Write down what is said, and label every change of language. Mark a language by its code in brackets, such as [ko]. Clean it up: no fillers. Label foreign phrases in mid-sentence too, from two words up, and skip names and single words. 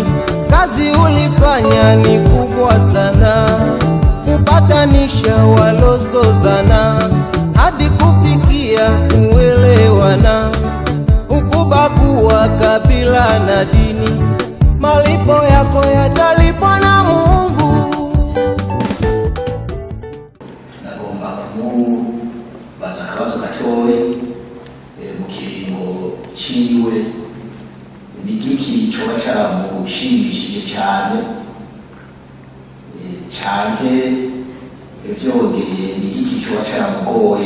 [sw] Kazi ulifanya ni kubwa sana, kupatanisha walozozana hadi kufikia kuelewana, hukubagua kabila na dini. Malipo yako yatalipwa na Mungu. [rn] Nagomba kumubaza akabazo gatoyi mu kiringo ciwe, ni igiki coba caramushimishije cyane canke ivyongeye ni igiki coba caramugoye.